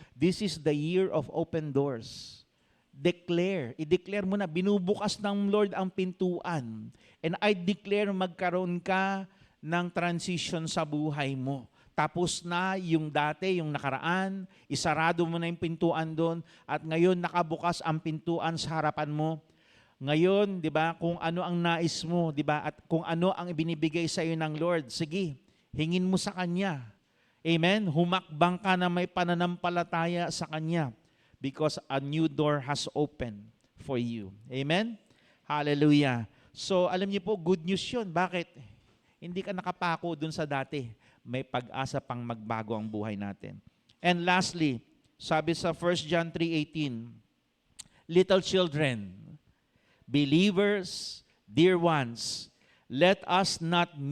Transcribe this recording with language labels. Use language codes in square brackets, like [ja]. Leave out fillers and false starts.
[en] This is the year of open doors. [tl] I-declare mo na, binubukas ng Lord ang pintuan. [en] And I declare [tl] magkaroon ka ng transition sa buhay mo. Tapos na yung dati, yung nakaraan, isarado mo na yung pintuan doon, at ngayon nakabukas ang pintuan sa harapan mo. Ngayon, 'di ba, kung ano ang nais mo, 'di ba, at kung ano ang ibinibigay sa iyo ng Lord, sige, hingin mo sa kanya. Amen. Humakbang ka na may pananampalataya sa kanya [en] because a new door has opened for you. [tl] Amen. Hallelujah. So, alam niyo po, [en] good news [tl] 'yun. Bakit? Hindi ka nakapako dun sa dati. May pag-asa pang magbago ang buhay natin. [en] And lastly, [tl] sabi sa [en] 1 John 3:18, little children, believers, dear ones, let us not